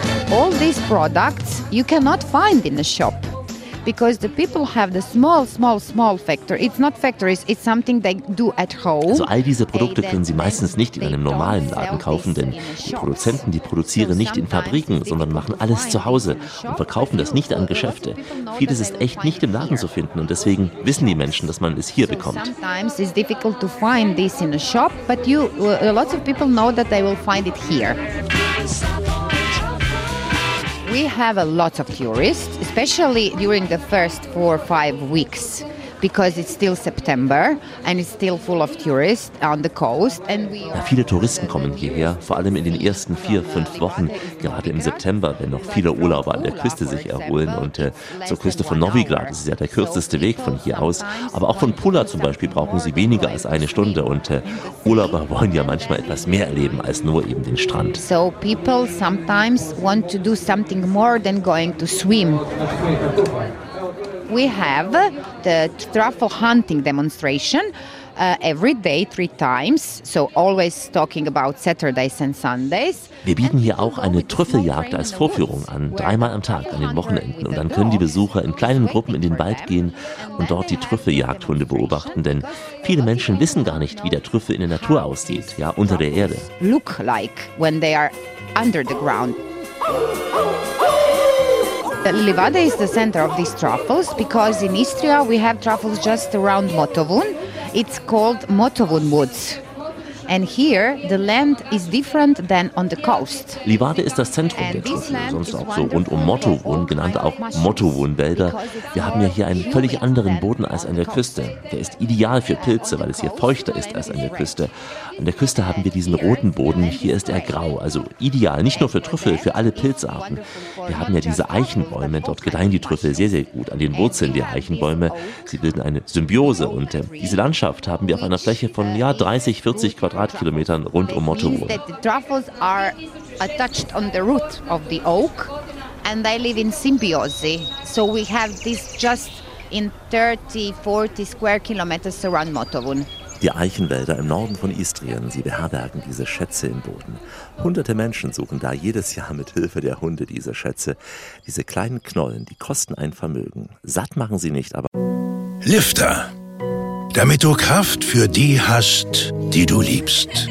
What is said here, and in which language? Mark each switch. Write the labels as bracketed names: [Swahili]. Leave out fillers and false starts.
[English] All these products you cannot find in the shop because the people have the small factory. It's not factories, it's something they do at home. [German] Also all diese Produkte können Sie meistens nicht in einem normalen Laden kaufen, denn die Produzenten, die produzieren nicht in Fabriken, sondern machen alles zu Hause und verkaufen das nicht an Geschäfte. Vieles ist echt nicht im Laden zu finden und deswegen wissen die Menschen, dass man es hier bekommt. [English] Sometimes it's difficult to find this in a shop, but you lots of people know that they will find it here. We have a lot of tourists, especially during the first 4 or 5 weeks, because it's still September and it's still full of tourists on the coast. [German] Ja, viele Touristen kommen hierher, vor allem in den ersten 4, 5 Wochen, gerade im September, wenn noch viele Urlauber an der Küste sich erholen und zur Küste von Novigrad, das ist ja der kürzeste Weg von hier aus, aber auch von Pula zum Beispiel brauchen sie weniger als eine Stunde und Urlauber wollen ja manchmal etwas mehr erleben als nur eben den Strand. [English] So people sometimes want to do something more than going to swim. We have the truffle hunting demonstration every day 3 times, so always talking about Saturdays and Sundays. [German] Wir bieten hier auch eine Trüffeljagd als Vorführung an, 3-mal am Tag an den Wochenenden. Und dann können die Besucher in kleinen Gruppen in den Wald gehen und dort die Trüffeljagdhunde beobachten. Denn viele Menschen wissen gar nicht, wie der Trüffel in der Natur aussieht, ja, unter der Erde. [English] Look like when they are under the ground. Livade is the center of these truffles because in Istria we have truffles just around Mottowohn. It's called Mottowohn Woods. And here the land is different than on the coast. [German] Livade ist das Zentrum der Trüffel, sonst auch so rund um Mottowun, genannt auch Mottowun-Wälder. Wir haben ja hier einen völlig anderen Boden als an der Küste. Der ist ideal für Pilze, weil es hier feuchter ist als an der Küste. An der Küste haben wir diesen roten Boden, hier ist er grau, also ideal, nicht nur für Trüffel, für alle Pilzarten. Wir haben ja diese Eichenbäume, dort gedeihen die Trüffel sehr, sehr gut, an den Wurzeln der Eichenbäume. Sie bilden eine Symbiose und diese Landschaft haben wir auf einer Fläche von 30, 40 Quadratkilometern rund um Mottowun. [English] The truffles are attached on the root of the oak and they live in symbiose. So we have this just in 30, 40 square kilometers around Mottowun. [German] Die Eichenwälder im Norden von Istrien, sie beherbergen diese Schätze im Boden. Hunderte Menschen suchen da jedes Jahr mit Hilfe der Hunde diese Schätze. Diese kleinen Knollen, die kosten ein Vermögen. Satt machen sie nicht, aber... Lifter, damit du Kraft für die hast, die du liebst.